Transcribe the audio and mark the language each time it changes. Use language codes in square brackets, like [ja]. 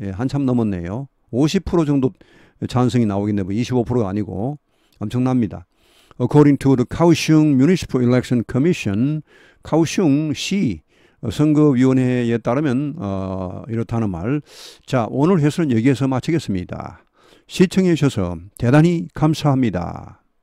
[ko] 예, 한참 넘었네요. 50% 정도 찬성이 나오겠네. 뭐 25%가 아니고 엄청납니다. [en] According to the Kaohsiung Municipal Election Commission, [ko] 카오슝시 선거위원회에 따르면 이렇다는 말. 자, 오늘 해설은 여기에서 마치겠습니다. 시청해 주셔서 대단히 감사합니다.